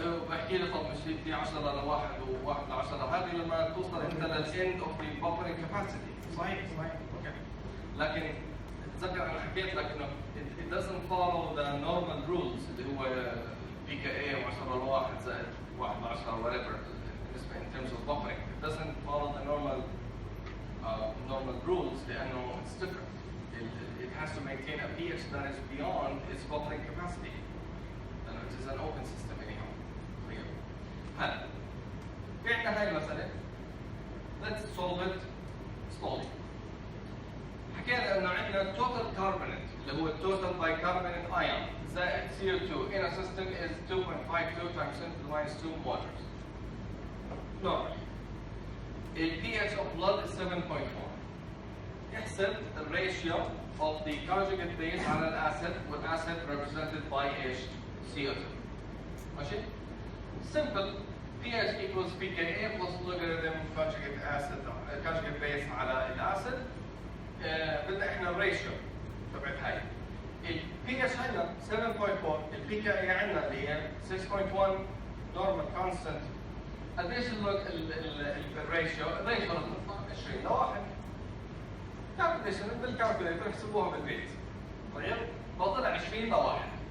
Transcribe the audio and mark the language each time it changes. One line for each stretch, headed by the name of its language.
Arabic: بحكي لك طب مش في 10 لواحد وواحد ل 10 هذه لما توصل انت للاند اوف ذا buffering capacity. صحيح اوكي. لكن تذكر انا حكيت لك انه
English: it doesn't follow the normal rules
Arabic: اللي هو pKa 10 لواحد زائد 1 ل 10
English: whatever
Arabic: بالنسبه
English: in terms of buffering. It doesn't follow the normal rules
Arabic: لانه
English: it's different. It has to maintain a pH that is beyond its buffering capacity. And it is an open system anyhow.
Arabic: هلا في عندنا هاي المسألة.
English: Let's solve it slowly.
Arabic: حكينا انه عندنا
English: total carbonate
Arabic: اللي هو
English: total bicarbonate ion
Arabic: زائد
English: CO2 in a system is 2.52 times 10 to the minus 2 molars. Normal. The pH of blood is 7.4.
Arabic: يحسب
English: the ratio of the conjugate base على الacid with acid represented by CO2.
Arabic: ماشي؟
English: Simple. pH equals pKa plus logarithm conjugate base
Arabic: على
English: الacid.
Arabic: بدنا احنا الريشيو تبعت هاي. البي اتش عندنا 7.4، البي كي اي عندنا اللي هي 6.1 نورمال كونستنت. قديش الريشيو؟ الريشيو رح تطلع 20 لواحد. كالكوليشن بالكالكوليتر احسبوها بالبيت. طيب؟ بطلع 20 لواحد.